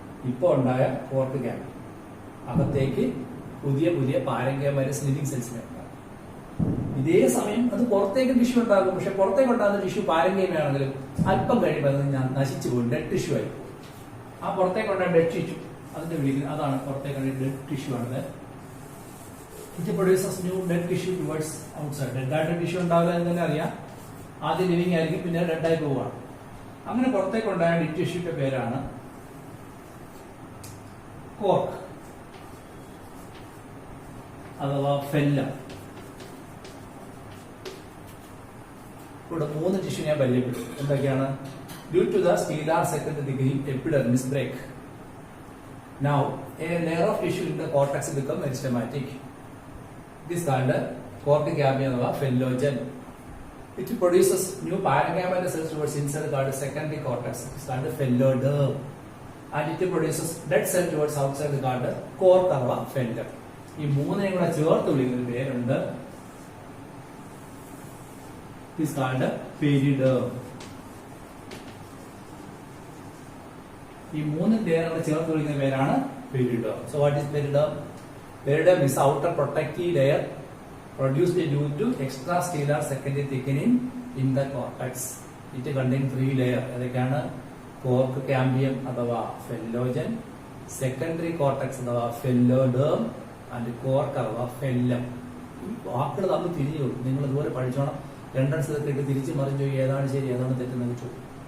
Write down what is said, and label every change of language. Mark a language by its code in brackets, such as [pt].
[ml] ഇപ്പൊ ഉണ്ടായ cork cambium അകത്തേക്ക് പുതിയ പുതിയ പാരങ്കൈമസ് ലിവിംഗ് സെൽസിനെ ഉണ്ടാകും. ഇതേ സമയം അത് പുറത്തേക്ക് ടിഷ്യൂ ഉണ്ടാകും. പക്ഷെ പുറത്തേക്ക് ഉണ്ടാകുന്ന ടിഷ്യൂ പാരങ്കൈമയാണെങ്കിലും അല്പം കഴിയുമ്പോൾ അത് നശിച്ചു പോകും, ഡെഡ് ടിഷ്യൂ ആയി. ആ പുറത്തേക്കുണ്ടായ ഡെഡ് ടിഷ്യൂ അതിന്റെ വിളിക്കുന്നത് അതാണ് പുറത്തേക്കുള്ള ഡെഡ് ടിഷ്യൂ ആണത്. [en] It produces new dead tissue towards outside. [ml] Dead ആയിട്ട് ടിഷ്യൂ ഉണ്ടാവില്ല എന്ന് തന്നെ അറിയാം. ആദ്യം ലിവിംഗ് ആയിരിക്കും, പിന്നെ ഡെഡ് ആയി പോവാണ്. അങ്ങനെ പുറത്തേക്കുണ്ടായ ഡെഡ് ടിഷ്യൂന്റെ പേരാണ് കോർക്ക് അഥവാ ഫെല്ലം. ഇവിടെ 3 ടിഷ്യൂ ഞാൻ പരിചയപ്പെട്ടു. എന്തൊക്കെയാണ്? [en] Due to the stelar secondary thickening epidermis break. Now a layer of tissue in the cortex become meristematic. It is called cork cambium or fellogem. It produces new parenchymal cells towards inside called secondary cortex. It is called felloderm. And it produces dead cell towards outside called cork or fellum. [ml] ഈ മൂന്നിനെയും കൂടെ ചേർത്ത് വിളിക്കുന്ന പേരുണ്ട്. [en] It is called periderm. [ml] ഈ മൂന്ന് പേരുകളെ ചേർത്ത് വിളിക്കുന്ന പേരാണ് periderm. [en] So what is periderm? Periderm is outer protective layer produced due to extrastellar secondary thickening in the cortex. It contains 3 layers. [ml] അതൊക്കെയാണ് കോർക്ക് ക്യാമ്പിയം അഥവാ ഫെല്ലോജൻ, സെക്കൻഡറി കോർട്ടക്സ് അഥവാ ഫെല്ലോഡേം and cork അഥവാ phellem. ഈ വാക്കുകൾ തമ്മിൽ തിരിഞ്ഞു കൊടുക്കും. നിങ്ങൾ ഇതുപോലെ പഠിച്ചോണം. എൻട്രൻസ് ഇതൊക്കെ ഇട്ട് തിരിച്ചു മറിഞ്ഞു ഏതാണ് ശരി ഏതാണ് തെറ്റെന്ന് ചോദിക്കും.